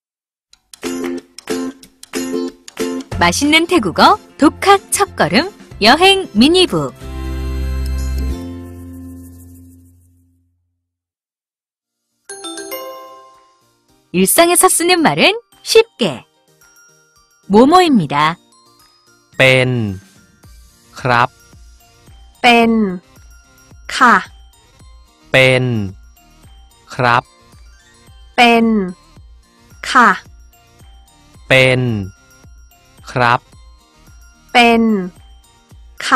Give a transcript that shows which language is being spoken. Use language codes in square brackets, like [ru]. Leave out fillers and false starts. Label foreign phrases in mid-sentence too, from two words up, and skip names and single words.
[ko] 맛있는 태국어 독학 첫걸음 여행 미니북. 일상에서 쓰는 말은 쉽게. 뭐뭐입니다. [th] เป็นครับ เป็นค่ะ เป็นครับ เป็นค่ะ เป็นครับ เป็นค่ะ